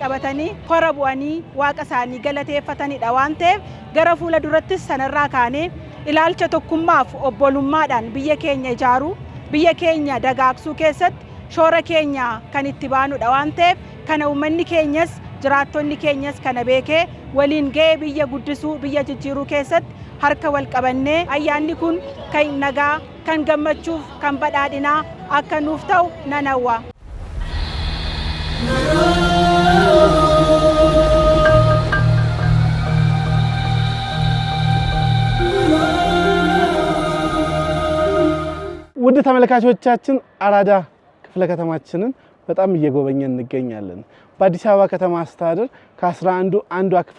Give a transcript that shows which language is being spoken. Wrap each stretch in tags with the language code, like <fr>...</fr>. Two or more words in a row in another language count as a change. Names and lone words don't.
<om>qabatanii hora bu'anii waaqa isaanii galateeffatanidha waan ta'eef gara fuula durattis sanarraa kaanee ilaalcha tokkummaaf obbolummaadhaan biyya keenya ijaaruu biyya keenya dagaagsuu keessatti shoora keenya kan itti baanudha waan ta'eef kana uummanni keenyas jiraattonni keenyas kana beekee waliin ga'ee biyya guddisuu biyya jijjiiruu keessatti harka wal qabannee ayyaanni kun kan nagaa kan gammachuuf kan badhaadhinaa akka nuuf ta'u nan hawwa.</om> <am>ውድ ተመልካቾቻችን አራዳ ክፍለ ከተማችንን በጣም እየጎበኘን እንገኛለን። በአዲስ አበባ ከተማ አስተዳደር ከ11 አንዷ ክፍለ</am>